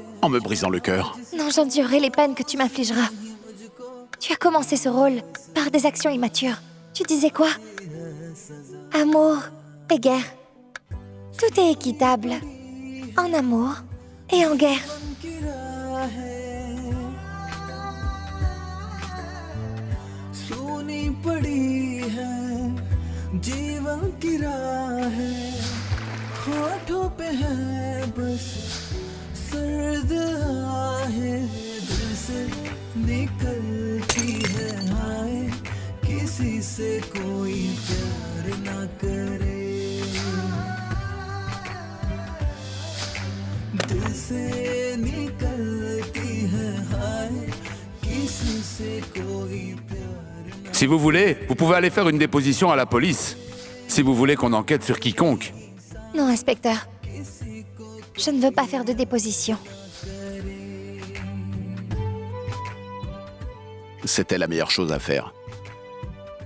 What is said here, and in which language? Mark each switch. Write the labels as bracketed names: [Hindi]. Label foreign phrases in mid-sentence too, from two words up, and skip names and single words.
[French] en me brisant le cœur. Non, j'endurerai les peines que tu m'infligeras. Tu as commencé ce rôle par des actions immatures. Tu disais quoi? Amour et guerre. Tout est équitable. En amour et en guerre. [Hindi] सोनी पड़ी है जीवन की राह है होठों पे है बस सर्द आहें दिल से निकलती है हाय किसी से कोई प्यार ना करे दिल से निकलती है हाय किसी से कोई प्यार [French] Si vous voulez, vous pouvez aller faire une déposition à la police. Si vous voulez qu'on enquête sur quiconque. Non, inspecteur. Je ne veux pas faire de déposition. C'était la meilleure chose à faire.